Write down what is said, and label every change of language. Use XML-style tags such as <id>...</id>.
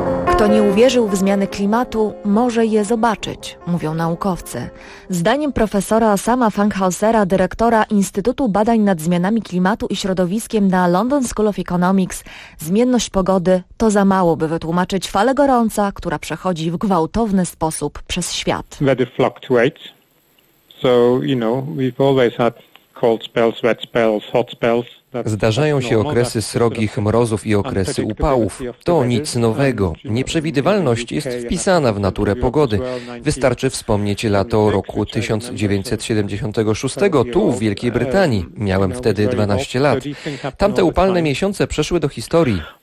<pl>Kto nie uwierzył w zmiany klimatu, może je zobaczyć, mówią naukowcy. Zdaniem profesora Sama Fankhausera, dyrektora Instytutu Badań nad Zmianami Klimatu i Środowiskiem na London School of Economics, zmienność pogody to za mało, by wytłumaczyć falę gorąca, która przechodzi w gwałtowny sposób przez świat.</pl> <en>Weather fluctuates, so you know, we've always had cold spells, wet spells, hot spells.</en> <pl>Zdarzają się okresy srogich mrozów i okresy upałów. To nic nowego. Nieprzewidywalność jest wpisana w naturę pogody. Wystarczy wspomnieć lato roku 1976 tu, w Wielkiej Brytanii. Miałem wtedy 12 lat. Tamte upalne miesiące przeszły do historii.</pl>